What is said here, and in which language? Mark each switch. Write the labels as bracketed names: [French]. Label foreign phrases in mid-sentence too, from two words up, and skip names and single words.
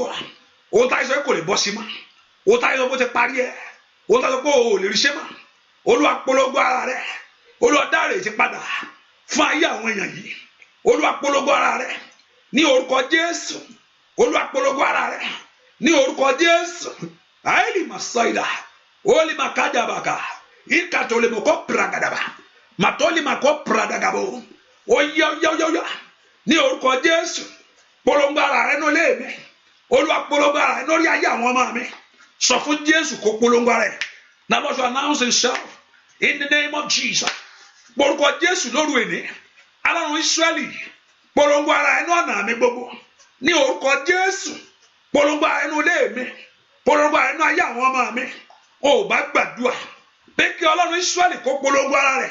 [Yoruba] Ó ta ìsọ kò lè bọ́ sí mọ́. Ó ta ìsọ bó ti parí ẹ̀. Ó ta ìsọ pé o lè rí ṣe mọ́. Olúwa polongo ara rẹ. Olúwa dáre ti padà fún ayé àwọn èèyàn yìí. Olúwa polongo ara rẹ ní orúkọ Jésù. Olúwa polongo ara rẹ ní orúkọ Jésù. Àìlì masaida. Oli makadabaka. Ikatole moko pragadaba. Matoli mako pradagabo. Oya. Ní orúkọ Jésù. Polongo ara rẹ no le mi. Olúwa polongo ara rẹ lórí ayé àwọn ọmọ mi. Sọ fún Jésù kó polongo ara rẹ. [English] Now let you announce himself in the name of Jesus. [Yoruba] Orúkọ Jésù lóru èní. Ọlọ́run Ísírẹ́lì. Polongo ara rẹ nú ọ̀nà mi gbogbo. Ní orúkọ Jésù. Polongo ara rẹ nú ilé mi. Polongo ara rẹ nú ayé àwọn ọmọ mi. Ó bá gbàdúrà pé kí Ọlọ́run Ísírẹ́lì kó polongo ara rẹ̀.